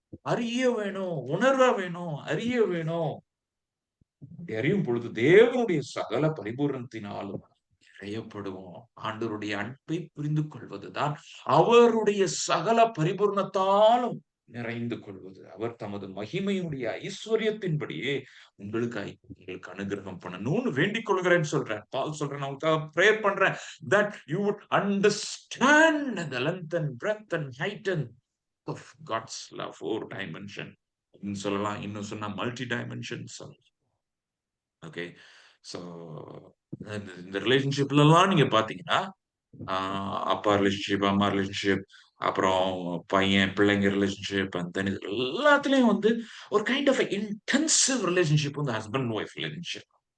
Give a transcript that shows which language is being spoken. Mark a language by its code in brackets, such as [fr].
[ta] அறிய வேணும், உணர்வ வேணும், அறிய வேணும். அறியும் பொழுது தேவனுடைய சகல பரிபூரணத்தினாலும் நிறையப்படுவோம். ஆண்டவருடைய அன்பை புரிந்து கொள்வதுதான் அவருடைய சகல பரிபூரணத்தாலும் நிறைந்து கொள்வது. அவர் தமது மகிமையினுடைய ஐஸ்வர்யத்தின்படியே உங்களுக்கு அனுகிரகம் பண்ணணும்னு வேண்டிக் கொள்கிறேன்னு சொல்றேன். பால் சொல்றேன், நான் உங்களுக்காக பிரேயர் பண்றேன். [en] That you would understand the length and breadth and height and of God's love, four dimension [ta] அப்படின்னு சொல்லலாம். இன்னும் சொன்னா மல்டி டைமென்ஷன் சொல்லலாம். ஓகே. ஸோ இந்த ரிலேஷன்ஷிப்ல எல்லாம் நீங்க பாத்தீங்கன்னா அப்பா ரிலேஷன்ஷிப், அம்மா ரிலேஷன்ஷிப், அப்புறம் பையன் பிள்ளைங்க ரிலேஷன்ஷிப், அண்ட் தென் இது எல்லாத்துலயும் வந்து ஒரு கைண்ட் ஆஃப் இன்டென்சிவ் ரிலேஷன்ஷிப் வந்து ஹஸ்பண்ட் ஒய்ஃப் ரிலேஷன்ஷிப்.